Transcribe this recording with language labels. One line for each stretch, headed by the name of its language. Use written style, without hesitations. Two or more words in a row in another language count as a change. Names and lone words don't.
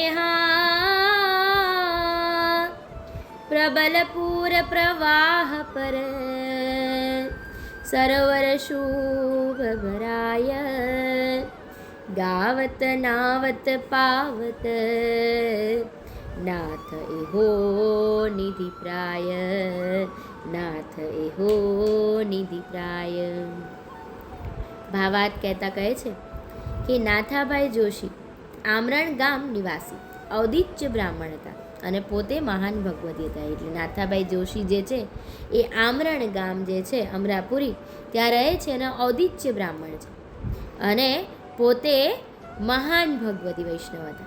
Gujarati: પ્રબળ પૂર પ્રવાહ પર સરોવર શુભ ભરાય ગાવત નાવત પાવત નાથ એહો નિધિ પ્રાય નાથ એહો નિધિ પ્રાય। ભાવાર્થ કહેતા કહે છે કે નાથાભાઈ જોશી આમરણ ગામ નિવાસી ઔદિચ્ય બ્રાહ્મણ હતા અને પોતે મહાન ભગવતી હતા। એટલે નાથાભાઈ જોશી જે છે એ આમરણ ગામ જે છે અમરાપુરી ત્યાં રહે છે અને ઔદિચ્ય બ્રાહ્મણ છે અને પોતે મહાન ભગવતી વૈષ્ણવ હતા।